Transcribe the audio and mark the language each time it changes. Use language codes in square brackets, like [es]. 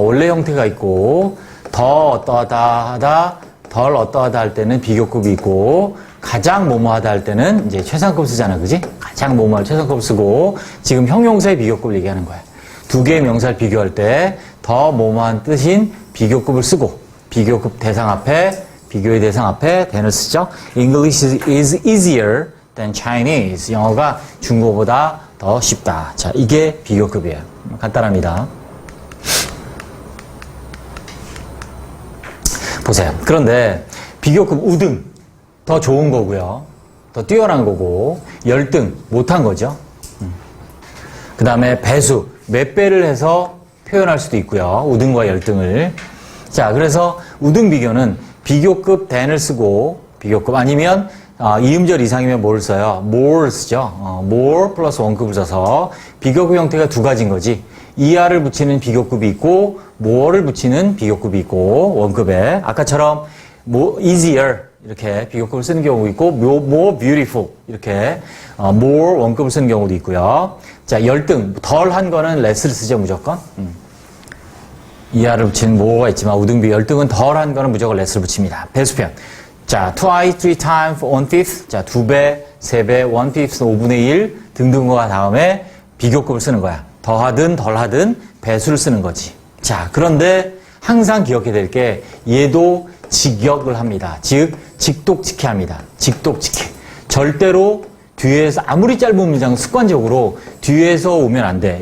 [ko] 원래 형태가 있고, 더 어떠하다 하다, 덜 어떠하다 할 때는 비교급이 있고, 가장 뭐뭐하다 할 때는 이제 최상급 쓰잖아. 그지? 가장 뭐뭐할 최상급 쓰고, 지금 형용사의 비교급을 얘기하는 거야. 두 개의 명사를 비교할 때, 더 뭐뭐한 뜻인 비교급을 쓰고 비교급 대상 앞에 비교의 대상 앞에 than을 쓰죠. [en] English is easier than Chinese. [ko] 영어가 중국어보다 더 쉽다. 자, 이게 비교급이에요. 간단합니다. 보세요. 그런데 비교급 우등 더 좋은 거고요. 더 뛰어난 거고 열등 못한 거죠. 그 다음에 배수 몇 배를 해서 표현할 수도 있고요. 우등과 열등을. 자, 그래서 우등 비교는 비교급 than을 쓰고 비교급 아니면 이음절 이상이면 뭐를 써요? more를 쓰죠. more 플러스 원급을 써서 비교급 형태가 두 가지인 거지. er를 붙이는 비교급이 있고 more를 붙이는 비교급이 있고 원급에 아까처럼 easier 이렇게 비교급을 쓰는 경우도 있고 more beautiful 이렇게 more 원급을 쓰는 경우도 있고요. 자, 열등 덜한 거는 less를 쓰죠 무조건. er를 붙이는 more가 있지만 우등비 열등은 덜한 거는 무조건 less를 붙입니다. 배수편. [en] 자, twice, three times, one fifth. [ko] 자, 2배, 3배, one fifth, 5분의 1 등등과 다음에 비교급을 쓰는 거야. 더하든 덜하든 배수를 쓰는 거지. 자, 그런데 항상 기억해야 될 게 얘도 직역을 합니다. 즉, 직독직해 합니다. 직독직해. 절대로 뒤에서 아무리 짧은 문장 습관적으로 뒤에서 오면 안 돼.